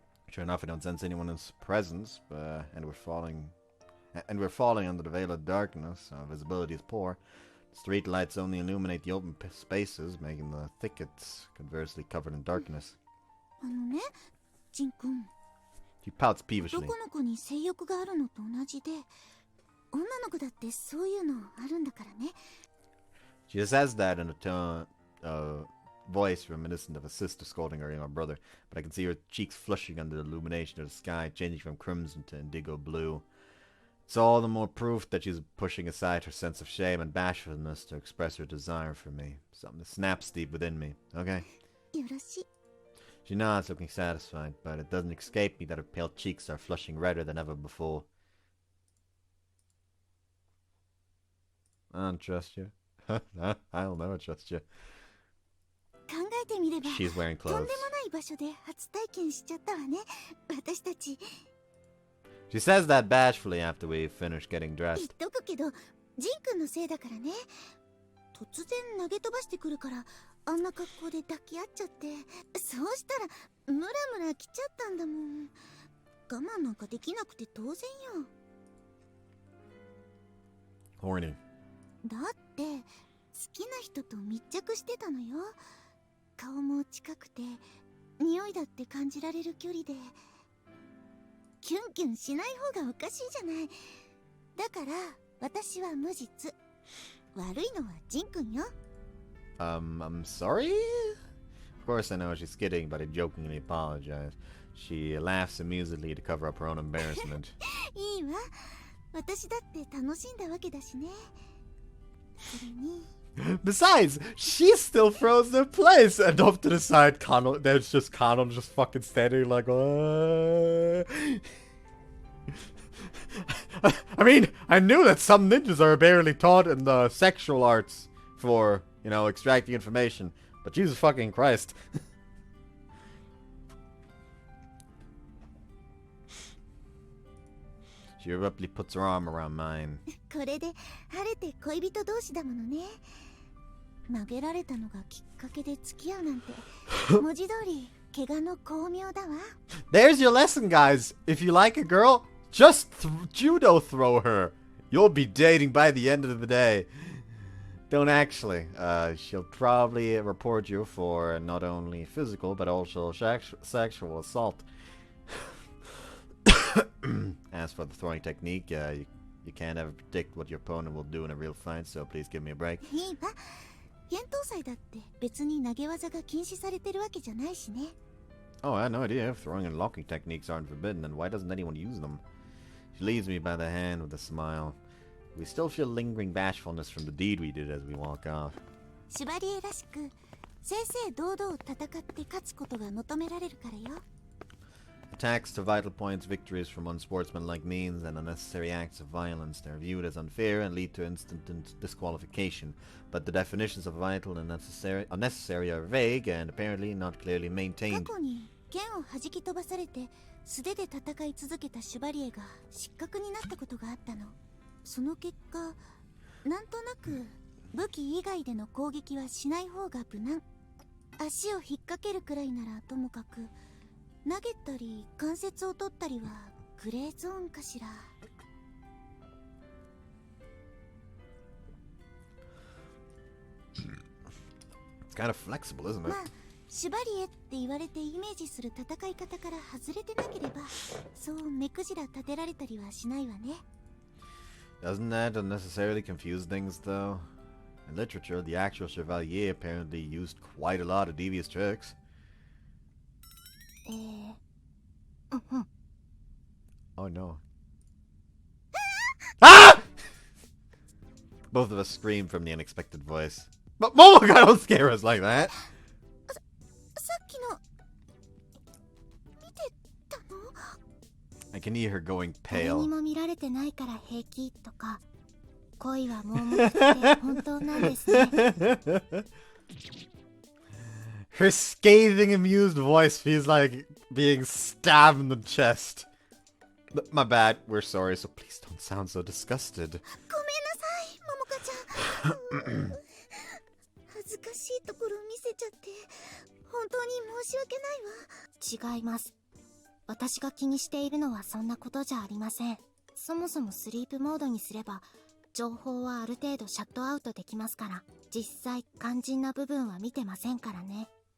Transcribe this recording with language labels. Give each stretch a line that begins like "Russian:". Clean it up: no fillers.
English: Sure enough, I don't sense anyone in his presence, and we're falling under the veil of darkness. Our visibility is poor. Street lights only illuminate the open spaces, making the thickets conversely covered in darkness.
Japanese: あのね、ジン君。
English: She pouts peevishly.
Japanese: 男の子に性欲があるのと同じで、女の子だってそういうのあるんだからね。
English: She says that in a tone, voice reminiscent of a sister scolding her younger brother, but I can see her cheeks flushing under the illumination of the sky, changing from crimson to indigo blue. It's all the more proof that she's pushing aside her sense of shame and bashfulness to express her desire for me. Something that snaps deep within me, okay?
Japanese: よろしい。
English: She nods, looking satisfied, but it doesn't escape me that her pale cheeks are flushing redder than ever before. I don't trust you. I'll never trust you.
Japanese: 考えてみれば、
English: She's wearing
Japanese: とんでもない場所で初体験しちゃったわね。私たち。
English: She says that bashfully after we finish getting
Japanese: 言っ
English: dressed.
Japanese: とくけど、ジン君のせいだからね。突然投げ飛ばしてくるから、あんな格好で抱き合っちゃって。そうしたら、ムラムラ来ちゃったんだもん。我慢なんかできなくて当然よ。
English: Horny.
Japanese: だって、好きな人と密着してたのよ。顔も近くて、匂いだって感じられる距離で。キュンキュンしない方がおかしいじゃない。だから、私は無実。悪いのはジン君よ。
English: I'm sorry? Of course I know she's kidding, but I jokingly apologize. She laughs amusedly to cover up her own embarrassment.
Japanese: いいわ。私だって楽しんだわけだしね。それに。
English: Besides, she's still frozen in place, and off to the side, there's just Kanon just fucking standing like, I mean, I knew that some ninjas are barely taught in the sexual arts for, you know, extracting information, but Jesus fucking Christ. She abruptly puts her arm around mine.
Japanese: これで晴れて恋人同士だものね。投げられたのがきっかけで付き合うなんて文字通り怪我の巧妙だわ。
English: There's your lesson, guys. If you like a girl, just judo throw her. You'll be dating by the end of the day. Don't actually. She'll probably report you for not only physical but also sexual assault. As for the throwing technique, you can't ever predict what your opponent will do in a real fight, so please give me a break.
Japanese: いいわ。剣闘祭だって別に投げ技が禁止されてるわけじゃないしね。
English: Oh, I had no idea. If throwing and locking techniques aren't forbidden, then why doesn't anyone use them? She leads me by the hand with a smile. We still feel lingering bashfulness from the deed we did as we walk off.
Japanese: シュバリエらしく正々堂々戦って勝つことが求められるからよ。
English: Attacks to vital points, victories from unsportsmanlike means, and unnecessary acts of violence. They're viewed as unfair and lead to instant disqualification. But the definitions of vital and unnecessary are vague and apparently not clearly
Japanese: 過
English: maintained.
Japanese: 去に剣を弾き飛ばされて素手で戦い続けたシュバリエが失格になったことがあったの。その結果、なんとなく武器以外での攻撃はしない方が無難。足を引っ掛けるくらいならともかく、投げたり関節を取ったりはグレーゾーンかしら。
English: It's kind of flexible, isn't it?
Japanese: まあ、シュバリエって言われてイメージする戦い方から外れてなければ、そう目くじら立てられたりはしないわね。
English: Doesn't that unnecessarily confuse things, though? In literature, the actual chevalier apparently used quite a lot of devious tricks. Oh no. Ah! Both of us scream from the unexpected voice. But Momoka, don't scare us like that!
Japanese: さっきの見てたの？
English: I can hear her going
Japanese: 誰に
English: pale.
Japanese: も見られてないから平気とか、恋は盲目って本当なんですね。
English: Her scathing, amused voice feels like being stabbed in the chest. My bad, we're sorry, so please don't sound so disgusted.
Japanese: ごめんなさい、ももかちゃん。恥ずかしいところ見せちゃって本当に申し訳ないわ。違います。私が気にしているのはそんなことじゃありません。そもそもスリープモードにすれば情報はある程度シャットアウトできますから、実際肝心な部分は見てませんからね。